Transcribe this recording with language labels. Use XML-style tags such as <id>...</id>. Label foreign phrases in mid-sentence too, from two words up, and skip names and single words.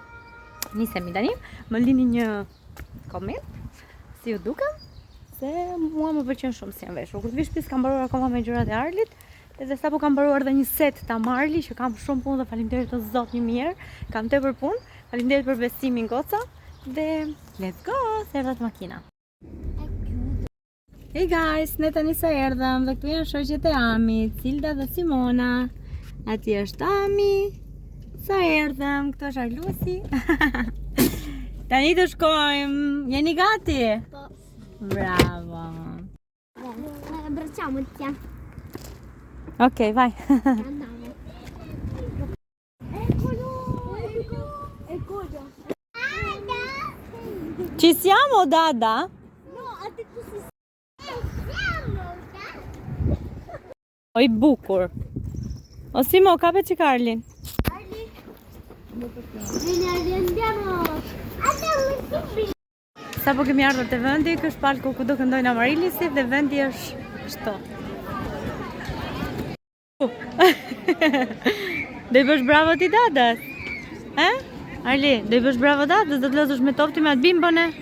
<sq>Nisemi tani, më lini një koment si ju dukem, se mua më pëlqen shumë si janë veshur. Kur të vi shtëpi kam mbaruar akoma me gjërat e Arlit. Edhe sapo kam mbaruar edhe një set ta Marli që kam shumë punë dhe faleminderit të Zot një mirë. Kam tepër punë. Faleminderit për besimin goca dhe</sq> <en>let's go,</en> <sq>se erdhat makina.</sq> <en>Hey guys,</en> <sq>ne tani sa erdhëm dhe këtu janë shoqjet e Amit, Cilda dhe Simona. Aty është Ami. Sa erdhëm, këtu është Arlusi. Tani do shkojmë. Jeni gati? Po. Bravo.</sq> <it>Abbracciamoci. Ok, vai. Andiamo. Eccolo. Eccolo. Ci siamo, Dada? No, ha detto si siamo.</it> <sq>Oj bukur. O Simo, kape që Karlin. Arli.</sq> <it>Vieni Arli, andiamo. Andiamo subito.</it> <sq>Sa po kemi ardhur te vendi, ky është palku ku do këndojnë Amarilisi dhe vendi është kështu. Do i bësh bravo ti Dadas? Arli, do i bësh bravo Dadas, do të lozësh me topti me atë bimbën e?</sq>